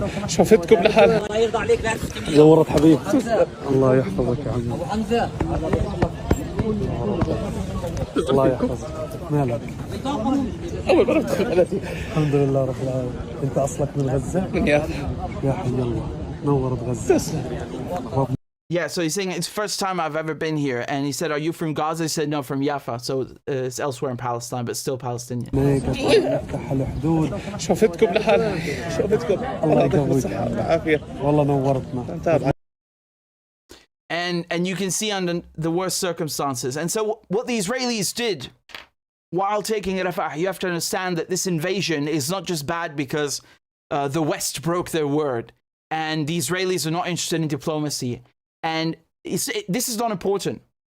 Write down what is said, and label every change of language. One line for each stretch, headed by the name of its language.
Arabic: شفتكم لحالها الله يرضى عليك لا تفتني زورت حبيبتي الله يحفظك يا عمي ابو حمزه الله يحفظك مالك اول مره ادخل بلدي الحمد لله رب العالمين انت اصلك من غزه من يافا يا حي الله نورت غزه.
English: Yeah, so he's saying it's the first time I've ever been here. And he said, are you from Gaza? He said, no, from Jaffa. So it's elsewhere in Palestine, but still Palestinian.
Arabic: شفتكم لحالها شفتكم الله يقويك بالعافيه والله نورتنا.
English: And you can see under the worst circumstances. And so what the Israelis did while taking Rafah, you have to understand that this invasion is not just bad because the West broke their word. And the Israelis are not interested in diplomacy. And this is not important.